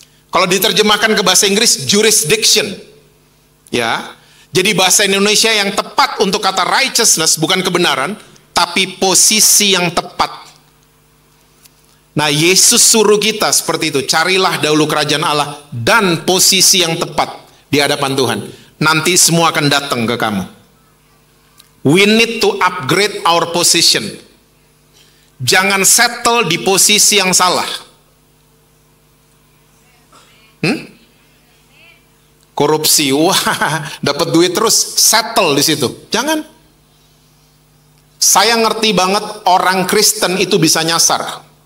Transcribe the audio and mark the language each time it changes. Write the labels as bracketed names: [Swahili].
[Indonesian] Kalau diterjemahkan ke bahasa Inggris, jurisdiction. Ya, jadi bahasa Indonesia yang tepat untuk kata righteousness bukan kebenaran, tapi posisi yang tepat. Nah, Yesus suruh kita seperti itu, carilah dahulu kerajaan Allah dan posisi yang tepat di hadapan Tuhan. Nanti semua akan datang ke kamu. [English] We need to upgrade our position. [Indonesian] Jangan settle di posisi yang salah. Korupsi, wah, dapat duit terus, settle di situ. Jangan. Saya ngerti banget orang Kristen itu bisa nyasar.